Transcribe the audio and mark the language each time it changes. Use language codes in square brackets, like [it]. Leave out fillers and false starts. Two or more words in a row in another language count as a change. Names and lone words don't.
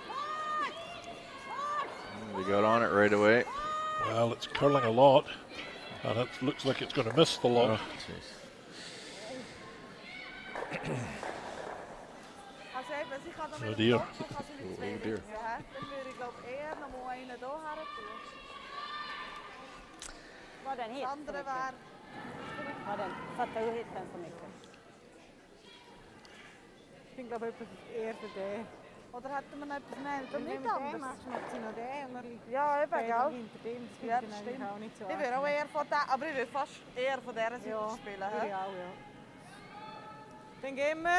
[en] They got on it right away. Well, it's curling a lot. And it looks like it's going to miss the lock. Oh, jeez. [de] Also eben, sie kann da [en] Oh [de] mit [en] dear. [de] dem Kopf, kann sie mit zwei [en] dear. [de] Linsen, hä? Dann würde ich glaube eher noch mal einen hier her tun. [sv] Var den hit [de] Das [sv] för [de] andere [sv] mycket? [de] wäre... [sv] Var den, satte du hit den för mycket? [de] Ich bin glaube etwas eher für den. Oder hätten wir noch etwas nehmen? Wenn Nicht du den anders. machst, macht sie noch den und dann liegt Ja, eben, der gell? hinter dem. Das Ja, finde das ich eigentlich stimmt. auch nicht so Ich würde auch eher von der, aber ich würde fast eher von dieser Seite Ja, spielen. würde hä? ich auch, ja. Dann gehen wir.